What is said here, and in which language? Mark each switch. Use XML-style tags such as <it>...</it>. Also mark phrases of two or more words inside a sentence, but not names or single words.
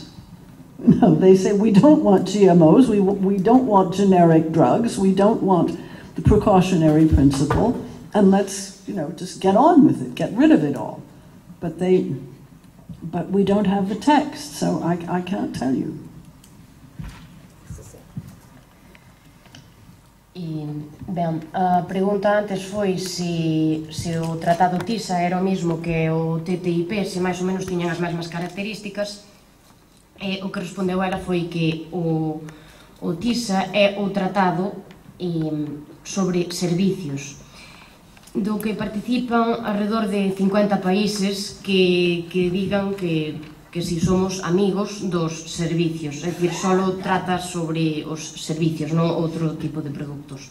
<en>No, they say, we don't want GMOs, we don't want generic drugs, we don't want the precautionary principle, and let's, just get on with it, get rid of it all. but we don't have the text, so I can't tell you.</en> <gl>Ben, a pregunta antes foi se o Tratado TISA era o mesmo que o TTIP, se máis ou menos tiñan as mesmas características. O que respondeu ela foi que o TISA é o tratado sobre servicios, do que participan alrededor de 50 países que digan que si somos amigos dos servicios, é dicir, só trata sobre os servicios, non outro tipo de produtos.</gl>